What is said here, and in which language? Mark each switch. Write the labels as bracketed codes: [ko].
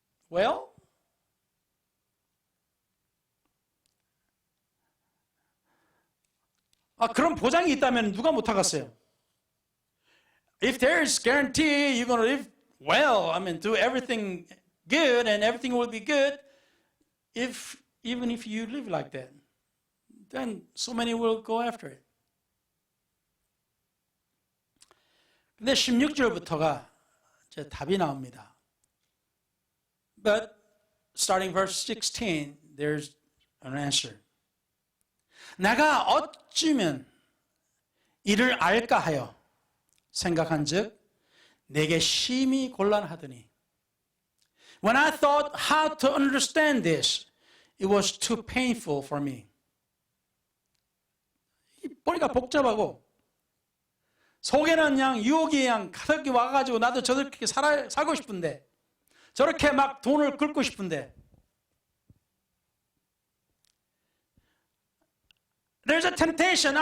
[ko] Well, 그런 보장이 있다면 누가 못하겠어요? [en] If there is guarantee you're going to live well, do everything good and everything will be good, even if you live like that, then so many will go after it. [ko] 근데 16절부터가 이제 답이 나옵니다. [en] But starting verse 16, there's an answer. [ko] 내가 어찌면 이를 알까 하여 생각한즉 내게 심히 곤란하더니 When I thought how to understand this, it was too painful for me. 보니까 복잡하고 속에는 그냥 유혹이 그냥 가득히 와가지고 나도 저렇게 살고 싶은데 저렇게 막 돈을 긁고 싶은데 There's a temptation.